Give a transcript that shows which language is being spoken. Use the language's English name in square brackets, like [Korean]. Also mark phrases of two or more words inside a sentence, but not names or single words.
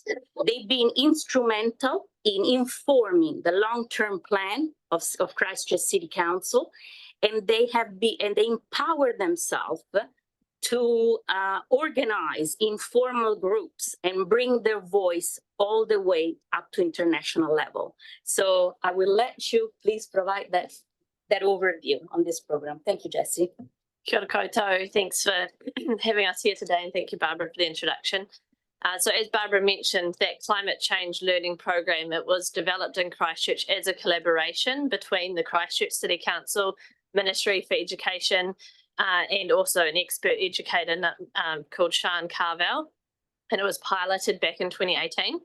[English] They've been instrumental in informing the long-term plan of Christchurch City Council, and they empower themselves to organize informal groups and bring their voice all the way up to international level. So I will let you please provide that overview on this program. Thank you, Jessie. [Māori] Kia ora koutou. [English] Thanks for having us here today, and thank you, Barbara, for the introduction. So as Barbara mentioned, that climate change learning program, it was developed in Christchurch as a collaboration between the Christchurch City Council, Ministry for Education, and also an expert educator called Sian Carvel, and it was piloted back in 2018.